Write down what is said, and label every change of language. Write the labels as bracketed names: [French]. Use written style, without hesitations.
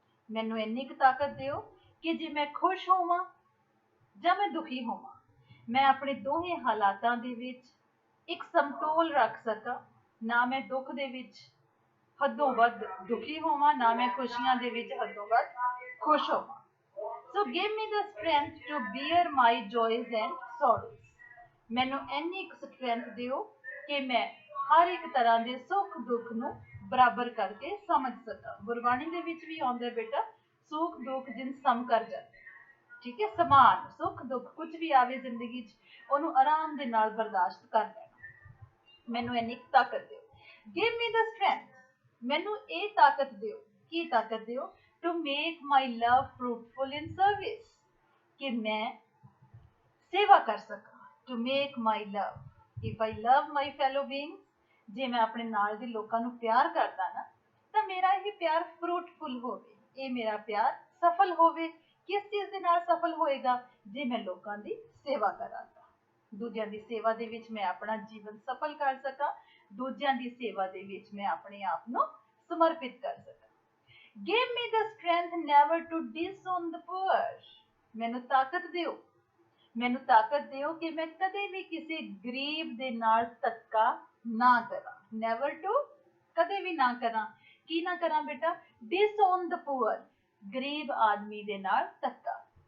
[Punjabi] ਮੈਨੂੰ ਇੰਨੀ ਕੁ ਤਾਕਤ ਦਿਓ ਕਿ ਜੇ ਮੈਂ ਖੁਸ਼ ਹੋਵਾਂ ਜਾਂ ਮੈਂ ਦੁਖੀ ਹੋਵਾਂ, ਮੈਂ ਆਪਣੇ ਦੋਹੇ ਹਾਲਾਤਾਂ ਦੇ ਵਿੱਚ ਇੱਕ ਸਮਤੋਲ ਰੱਖ ਸਕਾਂ. ਨਾ ਮੈਂ ਦੁੱਖ ਦੇ ਵਿੱਚ ਹੱਦੋਂ ਵੱਧ ਦੁਖੀ ਹੋਵਾਂ, ਨਾ ਮੈਂ ਖੁਸ਼ੀਆਂ ਦੇ ਵਿੱਚ ਹੱਦੋਂ ਵੱਧ ਖੁਸ਼ ਹੋਵਾਂ. [English] So give me the strength to bear my joys and sorrows. [Punjabi] ਮੈਨੂੰ ਇੰਨੀ ਕੁ ਸਟਰੈਂਥ ਦਿਓ ਕਿ ਮੈਂ ਹਰ ਇੱਕ ਤਰ੍ਹਾਂ ਦੇ ਸੁੱਖ ਦੁੱਖ ਨੂੰ ਬਰਾਬਰ ਕਰਕੇ ਸਮਝ ਸਕਾਂ. ਗੁਰਬਾਣੀ ਦੇ ਵਿੱਚ ਵੀ ਆਉਂਦਾ ਬੇਟਾ ਸੁੱਖ ਦੁੱਖ ਜਿਨ ਸਮ ਕਰ ਜਾਂਦੇ. ਠੀਕ ਹੈ, ਸਮਾਨ ਸੁੱਖ ਦੁੱਖ ਕੁਝ ਵੀ ਆਵੇ ਜ਼ਿੰਦਗੀ 'ਚ, ਉਹਨੂੰ ਆਰਾਮ ਦੇ ਨਾਲ ਬਰਦਾਸ਼ਤ ਕਰ ਲੈਣਾ. ਮੈਨੂੰ ਇੰਨੀ ਤਾਕਤ ਦਿਓ. [English] give me the strength, [Punjabi] ਮੈਨੂੰ ਇਹ ਤਾਕਤ ਦਿਓ. ਕੀ ਤਾਕਤ ਦਿਓ? [English] to make my love fruitful in service, [Punjabi] ਕਿ ਮੈਂ ਸੇਵਾ ਕਰ ਸਕਾਂ. [English] to make my love, if I love my fellow being, [Punjabi] ਜੇ ਮੈਂ ਆਪਣੇ ਨਾਲ ਦੇ ਲੋਕਾਂ ਨੂੰ ਪਿਆਰ ਕਰਦਾ ਨਾ, ਤਾਂ ਮੇਰਾ ਇਹ ਪਿਆਰ ਫਰੂਟਫੁਲ ਹੋਵੇ, ਇਹ ਮੇਰਾ ਪਿਆਰ ਸਫਲ ਹੋਵੇ. ਕਿਸ ਚੀਜ਼ ਦੇ ਨਾਲ ਸਫਲ ਹੋਏਗਾ? ਜੇ ਮੈਂ ਲੋਕਾਂ ਦੀ ਸੇਵਾ ਕਰਾਂਗਾ, ਦੂਜਿਆਂ ਦੀ ਸੇਵਾ ਦੇ ਵਿੱਚ ਮੈਂ ਆਪਣਾ ਜੀਵਨ ਸਫਲ ਕਰ ਸਕਾਂ, ਦੂਜਿਆਂ ਦੀ ਸੇਵਾ ਦੇ ਵਿੱਚ ਮੈਂ ਆਪਣੇ ਆਪ ਨੂੰ ਸਮਰਪਿਤ ਕਰ ਸਕਾਂ. [English] Give me the strength never to disown the poor. [Punjabi] ਮੈਨੂੰ ਤਾਕਤ ਦਿਓ, ਮੈਨੂੰ ਤਾਕਤ ਦਿਓ ਕਿ ਮੈਂ ਕਦੇ ਵੀ ਕਿਸੇ ਗਰੀਬ ਦੇ ਨਾਲ ਧੱਕਾ ਨਾ ਕਰਾਂ. [English] Never to, [Punjabi] ਕਦੇ ਵੀ ਨਾ ਕਰਾਂ. ਕੀ ਨਾ ਕਰਾਂ ਬੇਟਾ? [English] disown the poor, [Punjabi] ਗਰੀਬ ਆਦਮੀ ਦੇ ਨਾਲ ਧੱਕਾ.